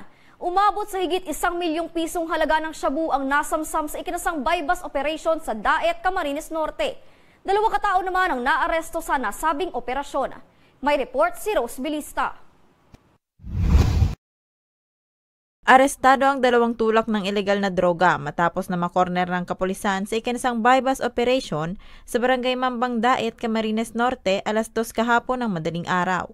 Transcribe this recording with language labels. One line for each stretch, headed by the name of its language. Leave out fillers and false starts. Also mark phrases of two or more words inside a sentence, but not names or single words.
Filipino: Umabot sa higit 1 milyong pisong halaga ng shabu ang nasamsam sa ikinasang
English: bypass operation
Filipino: sa Daet, Camarines Norte. 2 katao naman ang naaresto sa nasabing operasyon. May report si Rose Bilista. Arestado ang 2 tulak ng ilegal na droga matapos na makorner ng kapulisan sa ikinasang
English: bypass operation
Filipino: sa Barangay Mambang Daet, Camarines Norte, alas 2 kahapon ng madaling araw.